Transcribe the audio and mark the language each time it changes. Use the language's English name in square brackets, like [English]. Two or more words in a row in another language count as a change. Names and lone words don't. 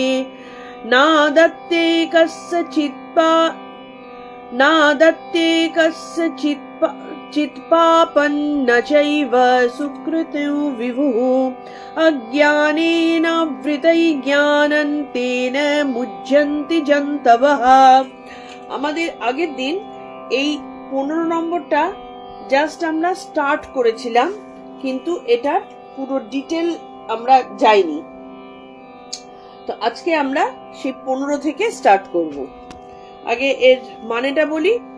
[Sanskrit] नादत्ते कस्यचित् पापं न चैव सुकृतं विभुः। अज्ञानेनावृतं ज्ञानं तेन मुह्यन्ति जन्तवः। [Bangla] আমাদের আগের দিন এই 15 নম্বরটা জাস্ট আমরা স্টার্ট করেছিলাম, কিন্তু এটার পুরো ডিটেল আমরা যাইনি। তো আজকে আমরা সেই 15 থেকে স্টার্ট করব। আগে এর মানেটা বলি।